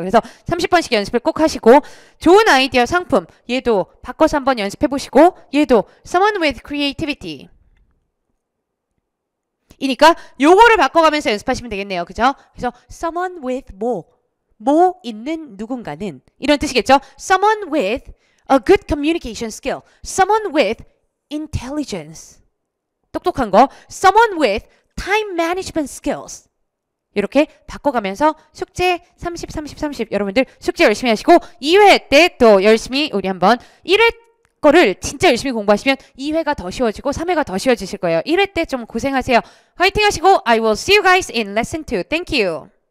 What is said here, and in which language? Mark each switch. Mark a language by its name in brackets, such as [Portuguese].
[Korean] 그래서 30번씩 연습을 꼭 하시고 좋은 아이디어 상품 얘도 바꿔서 한번 연습해 보시고 얘도 [English] someone with creativity [Korean] 이니까 요거를 바꿔가면서 연습하시면 되겠네요. 그죠? 그래서 [English] someone with [Korean] 뭐 있는 누군가는 이런 뜻이겠죠? [English] Someone with a good communication skill. Someone with intelligence. [Korean] 똑똑한 거. [English] Someone with time management skills. [Korean] 이렇게 바꿔가면서 숙제 30 여러분들 숙제 열심히 하시고 2회 때 또 열심히 우리 한번 1회 거를 진짜 열심히 공부하시면 2회가 더 쉬워지고 3회가 더 쉬워지실 거예요. 1회 때 좀 고생하세요. 화이팅 하시고 [English] I will see you guys in lesson 2. Thank you.